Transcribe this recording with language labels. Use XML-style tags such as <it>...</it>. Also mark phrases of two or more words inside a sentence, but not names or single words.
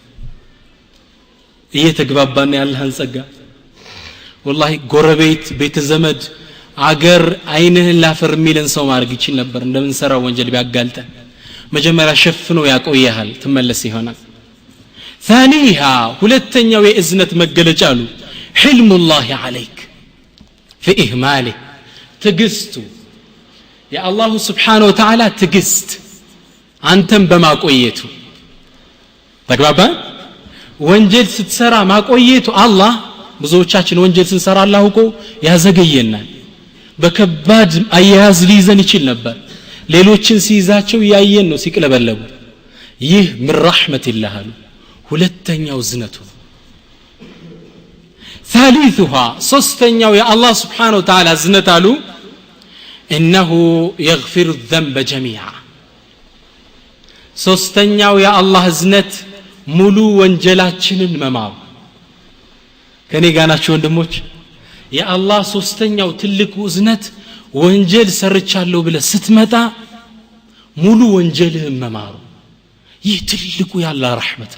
<am>እየተግባባና ያለህን ጸጋ والله ጎረቤት ቤተ ዘመድ አገር አይንህን ላፈር ሚልን ሰው ማድረግ ይችላል ነበር እንደምን ሰራው ወንጀል ቢያጋልጠን መጀመሪያ ሸፍኖ ያቆያል ትመለስ ይሆናል ثانيها ሁለተኛው የእዝነት መገለጫ አሉ حلم</am> <ar>الله عليك في إهماله</ar> <am>ትግስቱ የአላህ</am> <ar>سبحانه وتعالى</ar> <am>ትግስት አንተም በማቆየቱ ተግባባ ወንጀል ስትሰራ ማቆየቱ አላህ ብዙዎቻችን ወንጀል ስንሰራ አላህ እኮ ያዘገየናል በከባድ አያያዝ ሊይዘን ይችል ነበር ሌሎችን ሲይዛቸው ያየን ነው ሲቅለበለቡ ይህ</am> <ar>من رحمة الله</ar> <am>አሉ ሁለተኛው ዝነቱ ثالثها ሶስተኛው የአላህ</am> <ar>سبحانه وتعالى</ar> <am>ዝነት አሉ</am> <ar>إنه يغفر الذنب جميعا</ar> <am>ሶስተኛው የአላህ እዝነት ሙሉ ወንጀላችንን መማር ከኔ ጋር ናችሁ ወንድሞች የአላህ ሶስተኛው ትልቁ እዝነት ወንጀል ሰርቻለሁ ብለ ስትመጣ ሙሉ ወንጀልህን መማር ይህ ትልቁ ያላህ ረህመት</am>